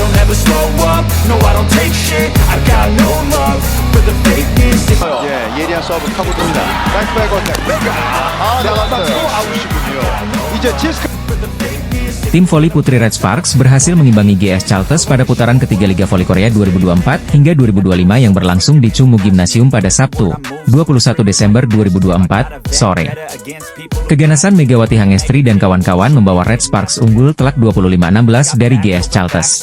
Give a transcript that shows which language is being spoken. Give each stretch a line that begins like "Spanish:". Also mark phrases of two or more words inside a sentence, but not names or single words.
English: never slow up, no I don't take shit, I got no love for the fakeness.
Korean: 예, 예리한 서브 파고듭니다. 백백 어택. 나갔어요. 아웃이군요. 이제 지스크.
Indonesian: Tim voli putri Red Sparks berhasil mengimbangi GS Chalters pada putaran ketiga Liga Voli Korea 2024 hingga 2025 yang berlangsung di Chungmu Gymnasium pada Sabtu, 21 Desember 2024, sore. Keganasan Megawati Hangestri dan kawan-kawan membawa Red Sparks unggul telak 25-16 dari GS Chalters.